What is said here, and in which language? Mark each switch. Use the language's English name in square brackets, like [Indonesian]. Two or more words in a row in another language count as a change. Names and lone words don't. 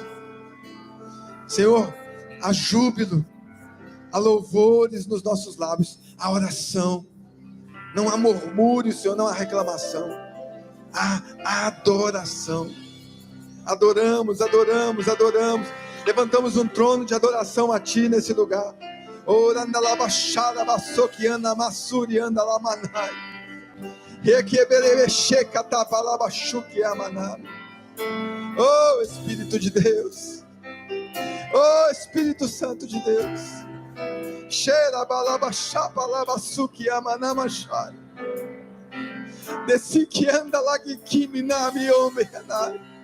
[Portuguese] Senhor, há júbilo, há louvores nos nossos lábios, há oração, não há murmúrio, Senhor, não há reclamação, há adoração. Adoramos, adoramos, adoramos. Levantamos um trono de adoração a Ti nesse lugar. Oranda la baixada, baçoquiana, massurianda la manai. Requeberebecheca, tapalabachuque, amanai. Oh Espírito de Deus, oh Espírito Santo de Deus, cheira balabachapa labasuki amanamachai. Desse que anda lá que kimi na mi homem anai.